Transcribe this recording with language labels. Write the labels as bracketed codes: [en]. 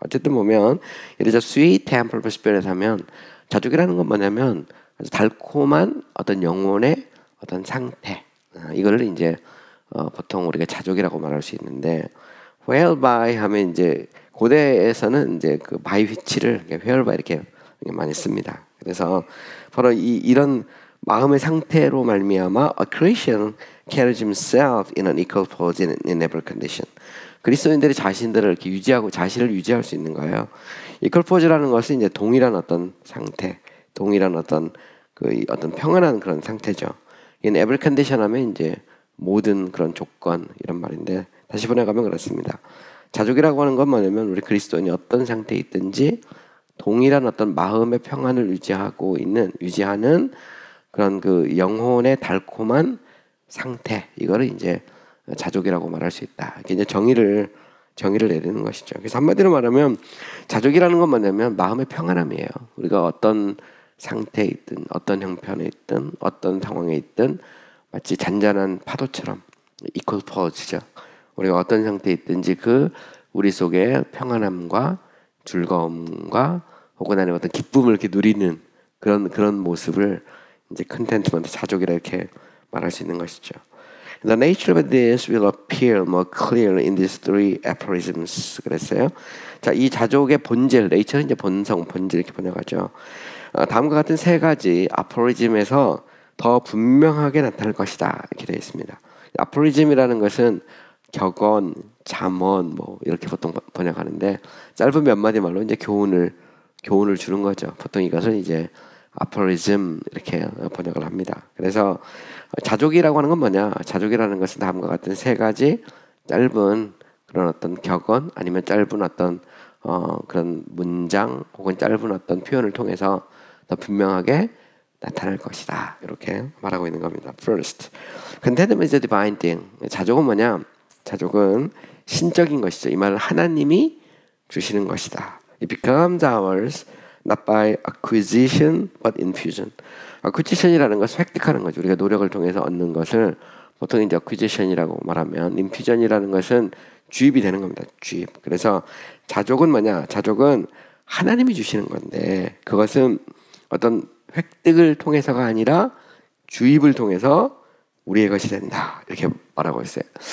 [ko] 어쨌든 보면 예를 들어 [en] sweet temper of spirit [ko] 하면 자족이라는 건 뭐냐면 아주 달콤한 어떤 영혼의 어떤 상태 이거를 이제 보통 우리가 자족이라고 말할 수 있는데 whereby 하면 이제 고대에서는 이제 그 [en] by which [ko] 를 whereby 이렇게 많이 씁니다. 그래서 바로 이런 마음의 상태로 말미암아 [en] a Christian carries himself in an equal pose in every condition. [ko] 그리스도인들이 자신들을 이렇게 유지하고 자신을 유지할 수 있는 거예요. equal pose라는 것은 이제 동일한 어떤 상태, 동일한 어떤 어떤 평안한 그런 상태죠. [en] in every condition [ko] 하면 이제 모든 그런 조건 이런 말인데 다시 번역하면 그렇습니다. 자족이라고 하는 건 뭐냐면 우리 그리스도인이 어떤 상태에 있든지 동일한 어떤 마음의 평안을 유지하는 그런 그 영혼의 달콤한 상태 이거를 이제 자족이라고 말할 수 있다. 이게 이제 정의를 내리는 것이죠. 그래서 한마디로 말하면 자족이라는 건 뭐냐면 마음의 평안함이에요. 우리가 어떤 상태에 있든 어떤 형편에 있든 어떤 상황에 있든 마치 잔잔한 파도처럼 equal pose죠. 우리가 어떤 상태에 있든지 우리 속에 평안함과 즐거움과 혹은 아니면 어떤 기쁨을 이렇게 누리는 그런 모습을 이제 contentment, 자족이라 이렇게 말할 수 있는 것이죠. [en] The nature of this will appear more clearly in these three aphorisms. [ko] 그랬어요. 자, 이 자족의 본질, nature는 이제 본성, 본질 이렇게 번역하죠. 다음과 같은 세 가지 aphorism에서 더 분명하게 나타날 것이다 이렇게 되어 있습니다. aphorism이라는 것은 격언, 잠언 뭐 이렇게 보통 번역하는데 짧은 몇 마디 말로 이제 교훈을 주는 거죠. 보통 이것을 이제 aphorism 이렇게 번역을 합니다. 그래서 자족이라고 하는 건 뭐냐? 자족이라는 것은 다음과 같은 세 가지 짧은 그런 어떤 격언 아니면 짧은 어떤 그런 문장 혹은 짧은 어떤 표현을 통해서 더 분명하게 나타날 것이다. 이렇게 말하고 있는 겁니다. [en] First, contentment is a divine thing. [ko] 자족은 뭐냐? 자족은 신적인 것이죠. 이 말은 하나님이 주시는 것이다. [en] It becomes ours not by acquisition but infusion. [ko] acquisition이라는 것은 획득하는 거죠. 우리가 노력을 통해서 얻는 것을 보통 이제 acquisition이라고 말하면 infusion이라는 것은 주입이 되는 겁니다. 주입. 그래서 자족은 뭐냐? 자족은 하나님이 주시는 건데 그것은 어떤 획득을 통해서가 아니라 주입을 통해서 우리의 것이 된다. 이렇게 말하고 있어요.